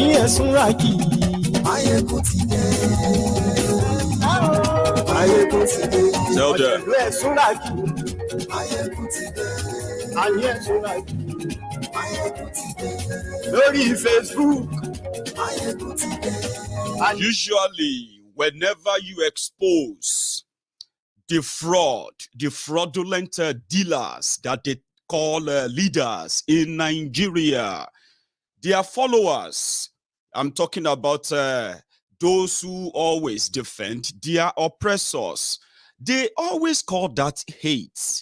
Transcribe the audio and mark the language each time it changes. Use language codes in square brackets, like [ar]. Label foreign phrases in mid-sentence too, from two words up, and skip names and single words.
[yo] súnrakì. Máyégún ti dé. Máyégún ti dé. [en] Tell them. [yo] Ọ̀jẹ̀lú ẹ̀ súnrakì. Máyégún ti dé. Àní ẹ̀ súnrakì. Máyégún ti dé. Lórí Facebook. Máyégún ti dé. [en] Usually, whenever you expose the fraudulent dealers that they call leaders in Nigeria, their followers, I'm talking about those who always defend their oppressors, they always call that hate.